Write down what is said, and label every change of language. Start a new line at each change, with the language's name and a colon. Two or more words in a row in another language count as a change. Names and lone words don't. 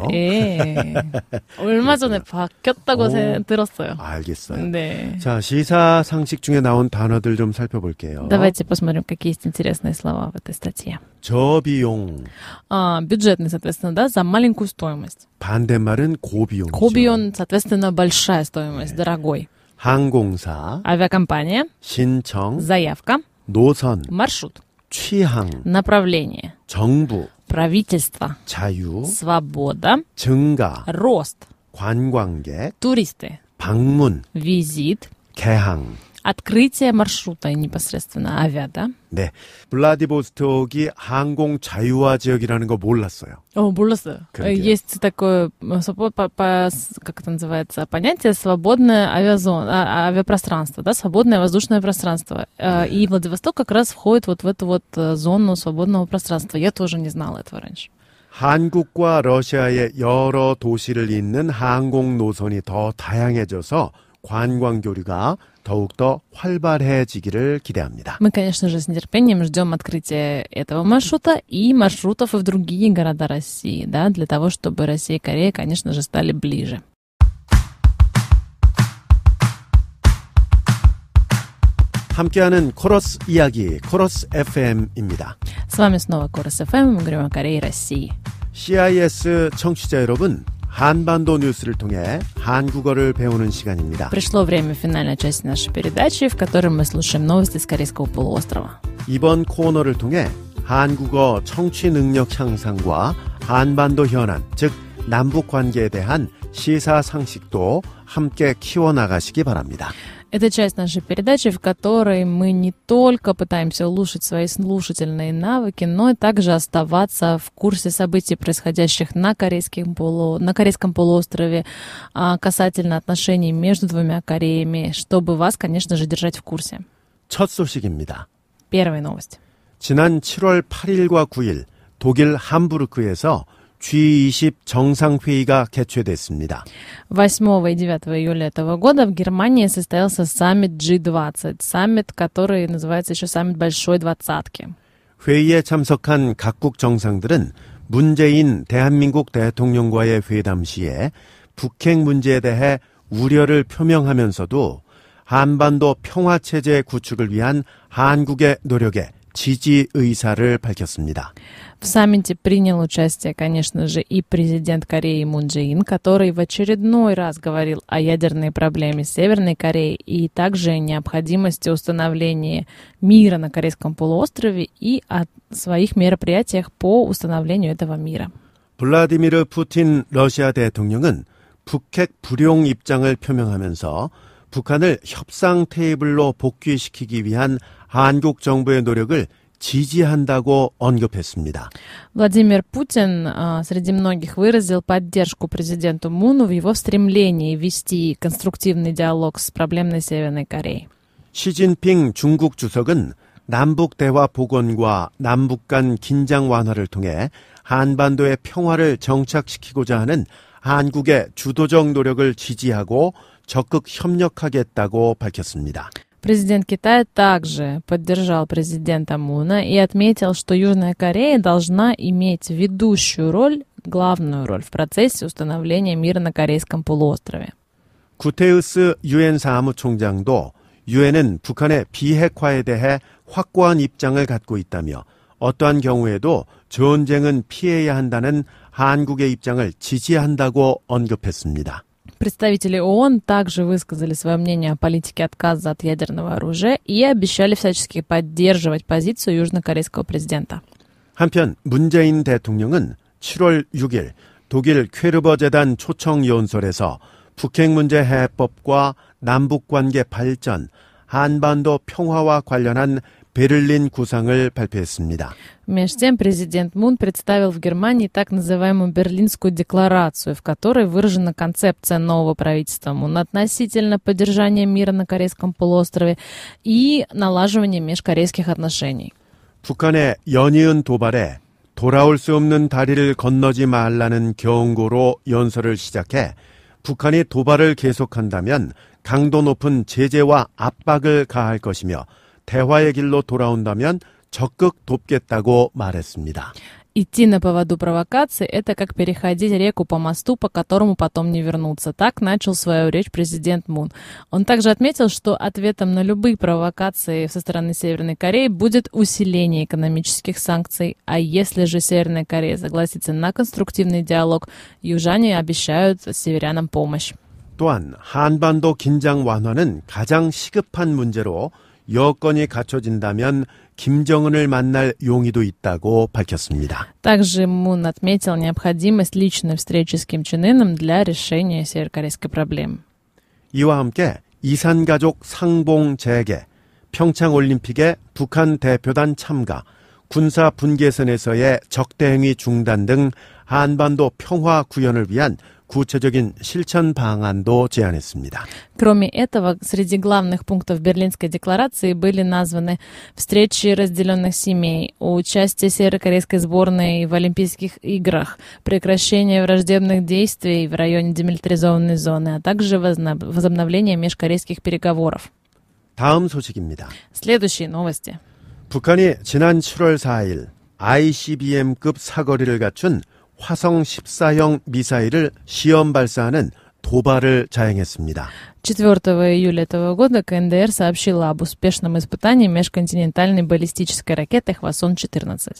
Korean: 예. 얼마 전에 바뀌었다고 들었어요. 알겠어요. 네. 자, 시사 상식 중에 나온 단어들 좀 살펴볼게요.
Russian: Давайте посмотрим, какие есть интересные слова в этой статье.
Korean: 저비용.
Russian: Бюджетный, соответственно, да, за маленькую стоимость.
Korean: 반대말은 고비용이죠. 고비용,
Russian: соответственно, большая стоимость, дорогой.
Korean: 항공사.
Russian: Авиакомпания.
Korean: 신청.
Russian: Заявка.
Korean: 노선.
Russian: Маршрут.
Korean: 취항.
Russian: Направление.
Korean: 정부.
Russian: Правительство.
Korean: 자유.
Russian: Свобода.
Korean: 증가.
Russian: Рост.
Korean: 관광객.
Russian: Туристы.
Korean: 방문.
Russian: Визит.
Korean: 개항.
Russian: Открытие маршрута непосредственно авиа, да?
Korean: 네. 블라디보스톡이 항공 자유화 지역이라는 거 몰랐어요. 몰랐어요. 그러게요.
Russian: Есть такое, как это называется, понятие свободное авиапространство, да, свободное воздушное пространство. И Владивосток как раз входит вот в эту вот зону свободного пространства. Я тоже не знала этого раньше.
Korean: 한국과 러시아의 여러 도시를 잇는 항공 노선이 더 다양해져서 관광 교류가 더욱더 활발해지기를 기대합니다.
Russian: Мы, конечно же, с нетерпением ждем открытия этого маршрута и маршрутов и в другие города России, да, для того, чтобы Россия и Корея, конечно же, стали ближе.
Korean: 함께하는 코러스 이야기, 코러스 FM입니다.
Russian: С вами снова Корос FM, мы говорим о Корее и России.
Korean: CIS 청취자 여러분, 한반도 뉴스를 통해 한국어를 배우는 시간입니다.
Russian: Пришло время финальной части нашей передачи, в которой мы слушаем новости с Корейского полуострова.
Korean: 이번 코너를 통해 한국어 청취 능력 향상과 한반도 현안, 즉 남북 관계에 대한 시사상식도 함께 키워나가시기 바랍니다.
Russian: Это часть нашей передачи, в которой мы не только пытаемся улучшить свои слушательные навыки, но и также оставаться в курсе событий, происходящих на Корейском полуострове, касательно отношений между двумя Кореями, чтобы вас, конечно же, держать в курсе.
Korean: 첫 소식입니다.
Russian: Первая новость.
Korean: 지난 7월 8일과 9일 독일 함부르크에서 G20 정상회의가 개최됐습니다.
Russian: 8 и 9 июля этого года в Германии состоялся саммит G20, саммит, который называется еще саммит Большой Двадцатки.
Korean: 회의에 참석한 각국 정상들은 문재인 대한민국 대통령과의 회담 시에 북핵 문제에 대해 우려를 표명하면서도 한반도 평화체제 구축을 위한 한국의 노력에 지지 의사를 밝혔습니다.
Russian: В саммите принял участие, конечно же, и президент Кореи Мун Чжэ Ин, который в очередной раз говорил о ядерной проблеме Северной Кореи и также о необходимости установления мира на Корейском полуострове и о своих мероприятиях по установлению этого мира.
Korean: 블라디미르 푸틴 러시아 대통령은 북핵 불용 입장을 표명하면서 북한을 협상 테이블로 복귀시키기 위한 한국 정부의 노력을 지지한다고 언급했습니다.
Russian: Владимир Путин среди многих выразил поддержку президенту Муну в его стремлении вести конструктивный диалог с проблемной Северной Кореей.
Korean: 시진핑 중국 주석은 남북 대화 복원과 남북 간 긴장 완화를 통해 한반도의 평화를 정착시키고자 하는 한국의 주도적 노력을 지지하고 적극 협력하겠다고 밝혔습니다.
Russian: Президент Китая также поддержал президента Муна и отметил, что Южная Корея должна иметь ведущую роль, главную роль в процессе установления мира на Корейском полуострове.
Korean: 구테우스 유엔 사무총장도 유엔은 북한의 비핵화에 대해 확고한 입장을 갖고 있다며 어떠한 경우에도 전쟁은 피해야 한다는 한국의 입장을 지지한다고 언급했습니다.
Russian: Представители ООН также высказали свое мнение о политике отказа от ядерного оружия и обещали всячески поддерживать позицию южнокорейского президента.
Korean: 한편 문재인 대통령은 7월 6일 독일 퀘르버 재단 초청 연설에서 북핵 문제 해법과 남북관계 발전, 한반도 평화와 관련한 베를린 구상을 발표했습니다.
Russian: Между тем, президент Мун представил в Германии так называемую Берлинскую декларацию, в которой выражена концепция нового правительства Мун относительно поддержания мира на Корейском полуострове и налаживания межкорейских отношений.
Korean: 북한의 연이은 도발에 돌아올 수 없는 다리를 건너지 말라는 경고로 연설을 시작해 북한이 도발을 계속한다면 강도 높은 제재와 압박을 가할 것이며 대화의 길로 돌아온다면 적극 돕겠다고 말했습니다.
Russian: Идти на поводу провокации – это как переходить реку по мосту, по которому потом не вернуться. Так начал свою речь президент Мун. Он также отметил, что ответом на любые провокации со стороны Северной Кореи будет усиление экономических санкций. А если же Северная Корея согласится на конструктивный диалог, южане обещают северянам помощь.
Korean: 또한 한반도 긴장 완화는 가장 시급한 문제로 여건이 갖춰진다면 김정은을 만날 용의도 있다고 밝혔습니다.
Russian: Также Мун отметил необходимость личной встречи с Ким Чен Ыном для решения северокорейской проблемы.
Korean: 이와 함께 이산가족 상봉 재개, 평창올림픽에 북한 대표단 참가, 군사 분계선에서의 적대행위 중단 등 한반도 평화 구현을 위한 구체적인 실천 방안도 제안했습니다.
Russian: Кроме этого, среди главных пунктов Берлинской декларации были названы встречи разделенных семей, участие северокорейской сборной в Олимпийских играх, прекращение враждебных действий в районе демилитаризованной зоны, а также возобновление межкорейских переговоров.
Korean: 다음 소식입니다.
Russian: Следующие новости.
Korean: 북한이 지난 7월 4일 ICBM급 사거리를 갖춘 화성 14형 미사일을 시험 발사하는 도발을 자행했습니다.
Russian: 4 июля этого года КНДР сообщила об успешном испытании межконтинентальной баллистической ракеты «Хвасон-14».